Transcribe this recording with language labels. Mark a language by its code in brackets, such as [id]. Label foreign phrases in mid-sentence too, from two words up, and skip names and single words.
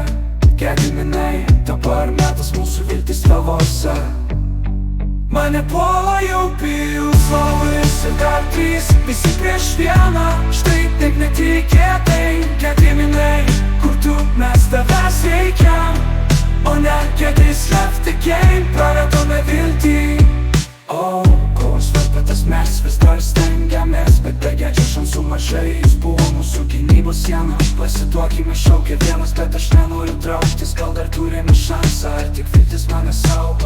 [lt] Gediminai, dabar metas mūsų viltis tavose. Mane puola jau pijus, Lauris ir dar trys, visi prieš vieną. Štai taip netikėtai, Gediminai, kur tu, mes tavęs reikiam. O ne, [en] Gedis left the game, [lt] praradome viltį. O, kovos varpetas mes vis dar stengiamės, bet be Gedžio šansų mažai, jis buvo mūsų gynybos siena. Pasiduokime, šaukia vienas, bet aš nenoriu trauktis, gal dar turime šansą, ar tik viltis mane saugo.